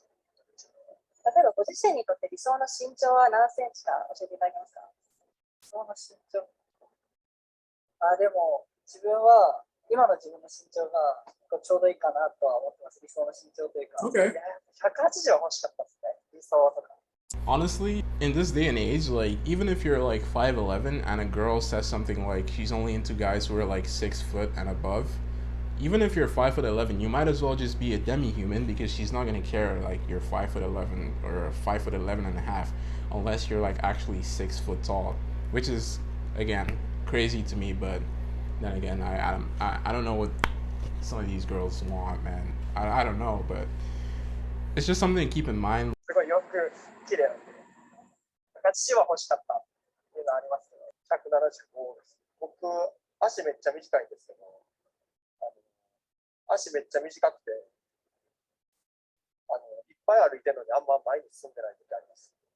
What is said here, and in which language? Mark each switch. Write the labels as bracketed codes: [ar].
[ja] 例えばご自身にとって理想の身長は何センチか教えていただけますか？理想の身長。でも自分は今の自分の身長がちょうどいいかなとは思ってます。理想の身長というか。 [en] Okay. [ja] 180は欲しかったですね。理想とか。 [en] Honestly, in this day and age, like even if you're like 5'11" and a girl says something like she's only into guys who are like 6 foot and above, even if you're 5'11", you might as well just be a demi-human because she's not gonna care like you're 5'11" or 5'11 and a half, unless you're like actually 6 foot tall, which is again crazy to me. But then again, I don't know what some of these girls want, man. I don't know, but it's just something to keep in mind. [ja] すごいよく綺麗なんで、なんか父は欲しかったっていうのはありますけど、175です。僕、足めっちゃ短いんですけど、あの足めっちゃ短くて、いっぱい歩いてるのにあんま前に進んでない時あります。